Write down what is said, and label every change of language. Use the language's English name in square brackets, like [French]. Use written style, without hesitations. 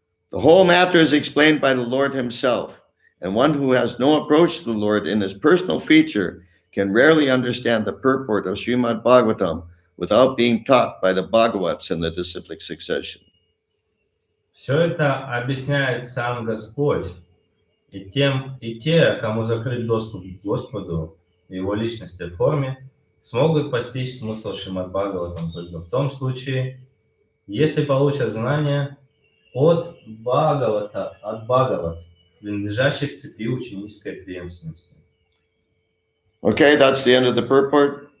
[English] The whole matter is explained by the Lord himself, and one who has no approach to the Lord in his personal feature can rarely understand the purport of Srimad Bhagavatam without being taught by the Bhagavats in the disciplic succession. [Russian] Все это объясняет сам Господь, и те, кому закрыт доступ к Господу в Его личностной форме, смогут постичь смысл Шримад Бхагаватам только в том случае, если получат знания от Бхагават, принадлежащих цепи ученической преемственности. [English] Okay, that's the end of the purport.